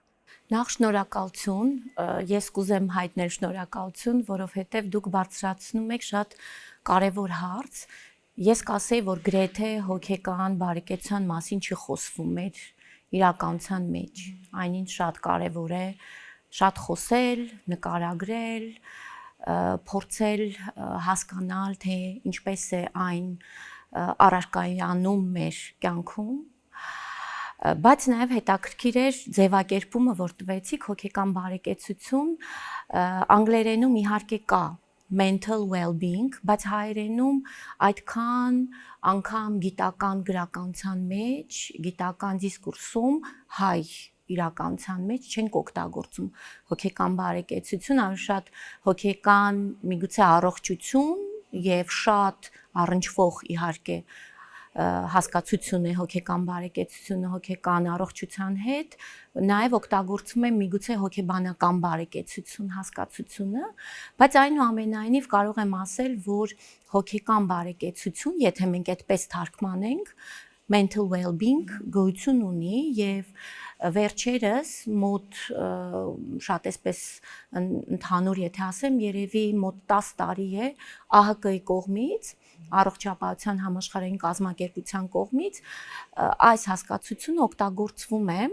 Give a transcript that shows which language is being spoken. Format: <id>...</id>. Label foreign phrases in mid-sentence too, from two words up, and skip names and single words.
<hy>Նախ շնորհակալություն, ես կուզեմ հայտնել շնորհակալություն, որովհետև դուք բարձրացնում եք շատ կարևոր հարց։ Ես կասեի, որ գրեթե հոգեկան բարեկեցության մասին չխոսվում էր իրականության մեջ։ Այնինչ շատ կարևոր է շատ խոսել, նկարագրել, փորձել հասկանալ, թե ինչպես է այն առարկայանում մեր կյանքում, բայց նաև հետաքրքիր էր ձևակերպումը, որ տվեցիք հոգեկան բարեկեցություն, անգլերենում իհարկե կա</hy> <en>mental well-being,</en> <hy>բայց հայերենում այդքան անգամ գիտական գրականության մեջ, գիտական դիսկուրսում հայ իրականության մեջ չենք օգտագործում հոգեկան բարեկեցություն, ավելի շատ հոգեկան միգուցե առողջություն եւ շատ առնչվող իհարկե հասկացություն է հոգեկան բարեկեցությունը հոգեկան առողջության հետ, նաև օգտագործում եմ միգուցե հոգեբանական բարեկեցություն հասկացությունը, բայց այնուամենայնիվ կարող եմ ասել, որ հոգեկան բարեկեցություն, եթե մենք այդպես թարգմանենք,</hy> <en>mental well-being</en> <hy>գոյություն ունի եւ վերջերս մոտ շատ այսպես ընդհանուր եթե ասեմ, երևի մոտ 10 տարի է ԱՀԿ-ի կողմից առողջապահության համաշխարհային կազմակերպության կողմից այս հասկացությունը օգտագործվում է</hy>